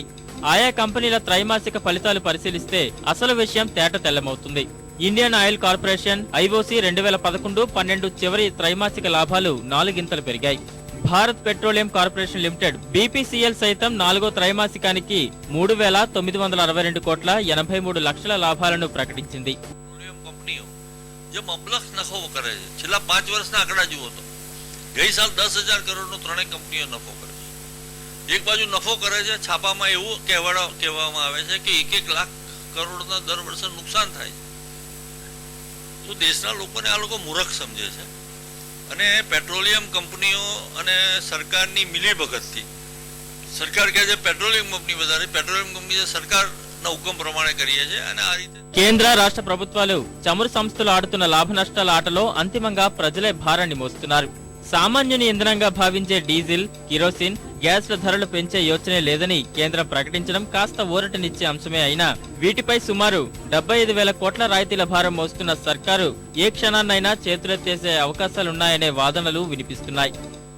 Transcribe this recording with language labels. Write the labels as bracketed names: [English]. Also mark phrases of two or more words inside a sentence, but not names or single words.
[Telugu] ఆయా కంపెనీల త్రైమాసిక ఫలితాలు పరిశీలిస్తే అసలు విషయం తేట తెల్లమవుతుంది. ఇండియన్ ఆయిల్ కార్పొరేషన్ ఐఓసీ 2011-12 చివరి త్రైమాసిక లాభాలు 4 గింతలు పెరిగాయి. భారత్ పెట్రోలియం కార్పొరేషన్ లిమిటెడ్ బీపీసీఎల్ సైతం 4వ త్రైమాసికానికి 3,962 కోట్ల 83 లక్షల లాభాలను ప్రకటించింది. [Gujarati] જે મબલખ નફો કરે છે છેલ્લા 5 વર્ષના આંકડા જુઓ તો ગઈ સાલ 10,000 કરોડનો ત્રણેય કંપનીઓ નફો કરે છે. એક બાજુ નફો કરે છે, છાપામાં એવું કહેવામાં આવે છે કે 1 લાખ કરોડના દર વર્ષે નુકસાન થાય છે. તો દેશના લોકોને આ લોકો મૂર્ખ સમજે છે અને પેટ્રોલિયમ કંપનીઓ અને સરકારની મિલીભગતથી સરકાર કહે છે પેટ્રોલિયમ કંપની વધારે, પેટ્રોલિયમ કંપની સરકાર [Telugu] కేంద్ర రాష్ట్ర ప్రభుత్వాలు చమురు సంస్థలు ఆడుతున్న లాభ నష్టాల ఆటలో అంతిమంగా ప్రజలే భారాన్ని మోస్తున్నారు. సామాన్యుని ఇంధనంగా భావించే డీజిల్, కిరోసిన్, గ్యాస్ల ధరలు పెంచే యోచనే లేదని కేంద్రం ప్రకటించడం కాస్త ఊరటనిచ్చే అంశమే అయినా వీటిపై సుమారు 75,000 కోట్ల రాయితీల భారం మోస్తున్న సర్కారు ఏ క్షణాన్నైనా చేతులెత్తేసే అవకాశాలున్నాయనే వాదనలు వినిపిస్తున్నాయి.